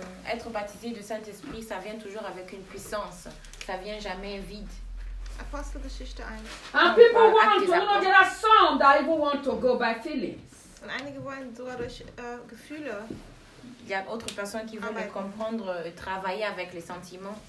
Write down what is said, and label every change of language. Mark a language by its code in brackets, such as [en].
[fr] Être baptisé du Saint-Esprit, ça vient toujours avec une puissance. Ça vient jamais vide. [de] Apostelgeschichte 1. [en] And people want to, you know, there are some that even want to go by feelings. [de] Und einige wollen sogar durch Gefühle. [fr] Il y a d'autres personnes qui veulent comprendre et travailler avec les sentiments.